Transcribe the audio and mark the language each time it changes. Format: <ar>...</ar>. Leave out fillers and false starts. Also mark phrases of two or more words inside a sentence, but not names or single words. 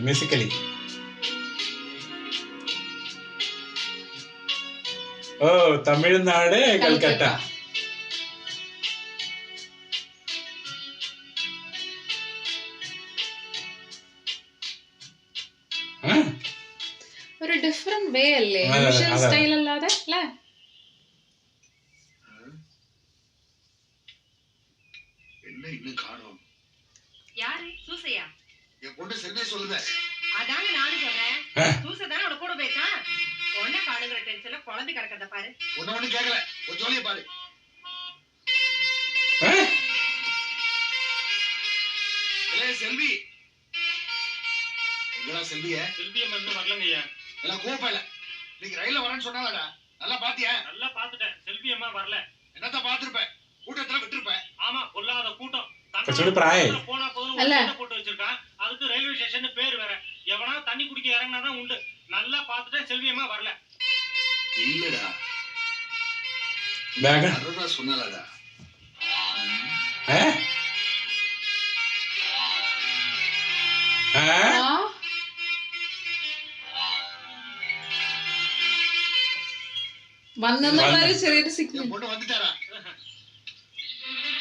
<ml>മ്യൂസിക്കലി ഓ തമിഴ്നാട് കൽക്കട്ട. ഒരു</ml> <en>different way</en> <ml>അല്ലേ,</ml> <en>usual style</en> <ml>അല്ലാതെ അല്ലേ?</ml> <ta>என்ன இன்னும் காணோம்? யாரு? சூசையா? என் பொண்ணு செல்வியை சொல்லுதே. அதாங்க நானும் சொல்றேன். சூசை தானே அவட கூட போயிருக்கா. உடனே காணுங்கிற டென்ஷன்ல குழந்தை கிடக்கிறத பாரு. ஒண்ணு கேட்கல, ஒரு ஜோலியை பாரு. செல்வி எங்கடா செல்விய? செல்விய மட்டும் வரலங்கய்யா. எல்லாம் கூப்பல. நீங்க ரயில்ல வரேன்னு சொன்னாலடா, நல்லா பாத்தியா? நல்லா பாத்துட்டேன். செல்வி அம்மா வரல. என்னத்த பாத்துருப்ப? கூட்டத்துல விட்டுருப்ப. ஆமா, பொல்லாத கூட்டம்.</ta> <ml>കുറച്ചുകൂടി പ്രായം</ml> <ta>போனா போதும் போட்டு வச்சிருக்கான். அதுக்கு ரயில்வே ஸ்டேஷன் பேர் வேற. எவனா தண்ணி குடிக்க இறங்கினாதான் உண்டு. நல்லா பாத்துட்டேன். செல்வி அம்மா வரல. இல்லடா,</ta> <ml>ബാഗ്</ml> <ta>அருணா சொன்னாலடா.</ta> <ml>വന്നെന്ന് ചെറിയൊരു സിഗ്നൽ.</ml> <ta>എൻ പൊண்ணு வந்துட்டாரா?</ta>